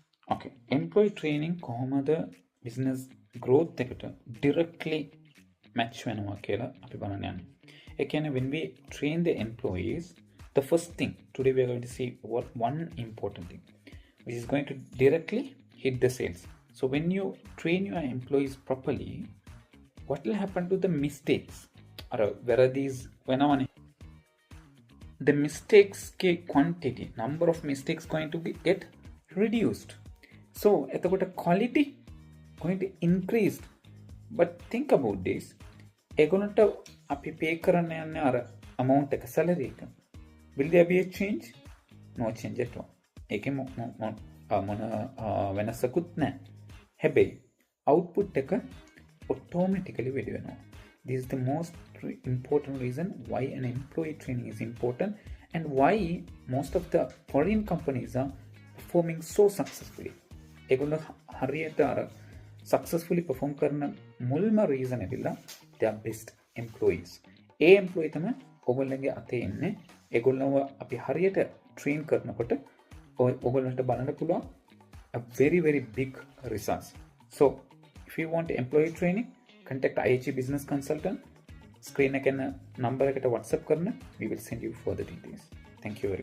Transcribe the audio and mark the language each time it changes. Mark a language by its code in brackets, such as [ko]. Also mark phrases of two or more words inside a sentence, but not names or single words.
[si] Okay. [en] Employee training [si] කොහොමද [en] business growth [si] එකට [en] directly match [si] වෙනවා කියලා අපි බලන්න යන්නේ. ඒ කියන්නේ [en] when we train the employees, the first thing today we are going to see what one important thing which is going to directly hit the sales. So when you train your employees properly, what will happen to the mistakes? Or where are these when the mistakes ke quantity, number of mistakes going to get reduced. So එතකොට quality going to increase. But think about this. [si] ඒගොල්ලන්ට අපි pay කරන්න යන්නේ අර amount එක salary එක. [en] Will there be a change? No change at all. [si] ඒකේ මොන වෙනසකුත් නැහැ. හැබැයි output එක automatically වැඩි වෙනවා. [en] This is the most important reason why an employee training is important and why most of the foreign companies are performing so successfully. [si] ඒගොල්ලෝ හරියට අර [en] successfully perform [si] කරන මුල්ම reason ඇවිල්ලා [en] they are best employees. [si] ඒ employee තමයි ඔයගොල්ලන්ගේ අතේ ඉන්නේ. ඒගොල්ලන්ව අපි හරියට train කරනකොට ඔයගොල්ලන්ට බලන්න පුළුවන් [en] a very very big results. So if you want employee training, contact IHG Business Consultant. [si] Screen එක number එකට WhatsApp කරන්න. [en] We will send you further details. Thank you very much.